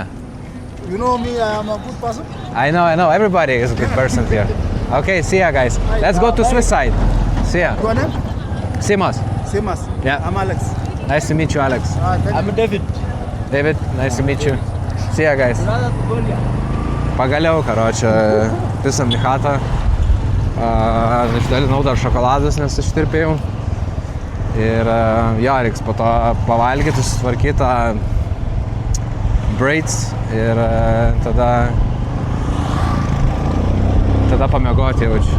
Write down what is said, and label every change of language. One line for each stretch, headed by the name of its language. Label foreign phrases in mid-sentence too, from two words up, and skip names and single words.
English: You know me. I am a good person. I know. Everybody is a good person here. Okay, see ya, guys. Let's go to Swiss side. See ya. Your name? Simos. Same as. Yeah. I'm Alex. Nice to meet you, Alex. I'm David. David, nice to meet you. See ya, guys.
Lithuanian: Pagaliau, karočią, pisam į chatą. Išdalinau dar šokoladus, nes ištirpėjau. Ir jo, reiks po to pavalgyti, susitvarkyti braids ir tada pamiegoti jaučiu.